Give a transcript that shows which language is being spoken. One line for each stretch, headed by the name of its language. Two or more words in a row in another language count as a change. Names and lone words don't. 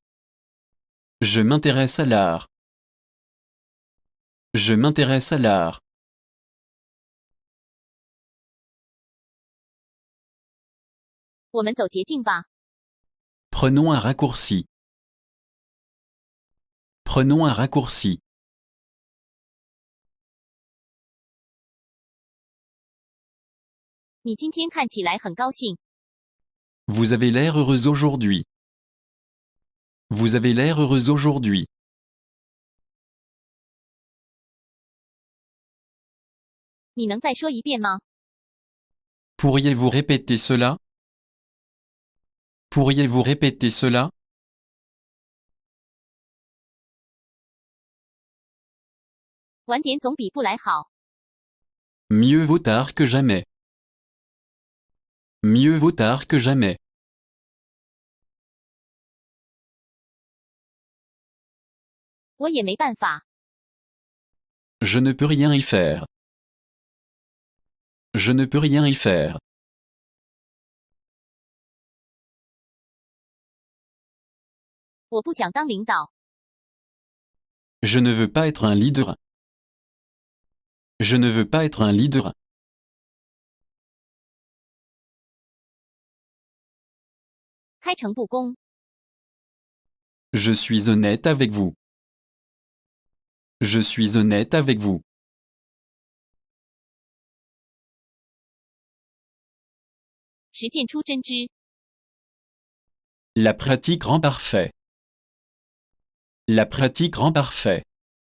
French: Je m'intéresse à l'art. Je m'intéresse à l'art.
Chinese: 我们走捷径吧。
French: Prenons un raccourci. Prenons un raccourci.
Chinese: 你今天看起来很高兴，
French: Vous avez l'air heureuse aujourd'hui. Vous avez l'air heureuse aujourd'hui.
Chinese: 你能再说一遍吗？
French: Pourriez-vous répéter cela? Pourriez-vous répéter cela?
Chinese: 晚点总比不来好。
French: Mieux vaut tard que jamais. Mieux vaut tard que jamais.
Chinese: 我也没办法，
French: Je ne peux rien y faire. Je ne peux rien y faire.
Chinese: 我不想当领导。
French: Je ne veux pas être un leader. Je ne veux pas être un leader.
Chinese: 开诚布公，
French: Je suis honnête avec vous. Je suis honnête avec vous.
Chinese: 实践出真知。
French: La pratique rend parfait. La pratique rend parfait.